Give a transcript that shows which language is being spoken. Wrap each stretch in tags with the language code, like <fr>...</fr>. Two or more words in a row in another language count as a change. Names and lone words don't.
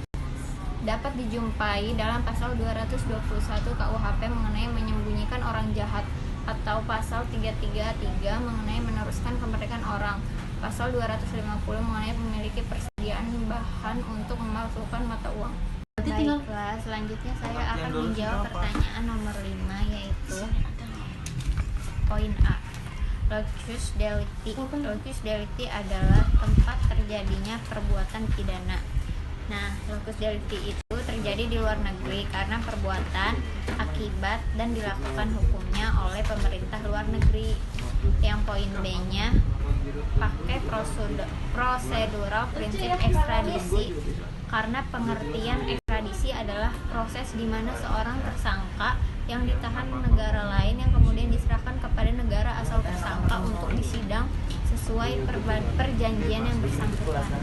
<id>Dapat dijumpai dalam pasal 221 KUHP mengenai menyembunyikan orang jahat, atau pasal 333 mengenai meneruskan kemerdekaan orang, pasal 250 mengenai memiliki persediaan bahan untuk memalsukan mata uang. Baiklah, selanjutnya saya akan menjawab pertanyaan nomor 5, yaitu poin A.</id> <la>Locus delicti. Locus delicti</la> <id>adalah tempat terjadinya perbuatan pidana. Nah,</id> <la>locus delicti</la> <id>itu terjadi di luar negeri karena perbuatan, akibat, dan dilakukan hukumnya oleh pemerintah luar negeri. Yang poin B-nya pakai prosedural prinsip ekstradisi, karena pengertian ekstradisi adalah proses di mana seorang tersangka yang ditahan negara lain yang kemudian diserahkan kepada negara asal tersangka untuk disidang sesuai perjanjian yang bersangkutan.</id>